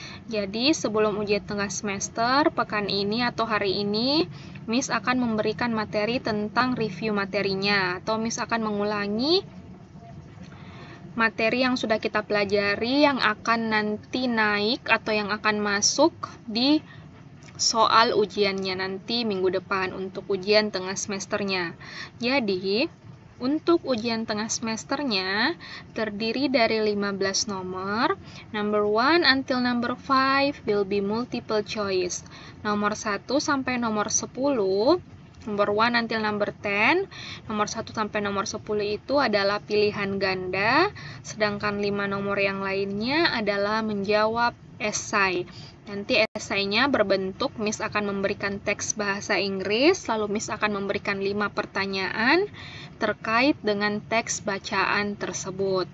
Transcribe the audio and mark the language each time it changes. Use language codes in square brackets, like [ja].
[id] Jadi sebelum ujian tengah semester, pekan ini atau hari ini Miss akan memberikan materi tentang review materinya, atau Miss akan mengulangi materi yang sudah kita pelajari yang akan nanti naik atau yang akan masuk di soal ujiannya nanti minggu depan untuk ujian tengah semesternya. Jadi untuk ujian tengah semesternya terdiri dari 15 nomor. [en] Number 1 until number 5 will be multiple choice. [id] Nomor 1 sampai nomor 10, [en] number 1 until number 10, [id] nomor 1 sampai nomor 10 itu adalah pilihan ganda, sedangkan 5 nomor yang lainnya adalah menjawab esai. Nanti esainya berbentuk Miss akan memberikan teks bahasa Inggris, lalu Miss akan memberikan 5 pertanyaan terkait dengan teks bacaan tersebut.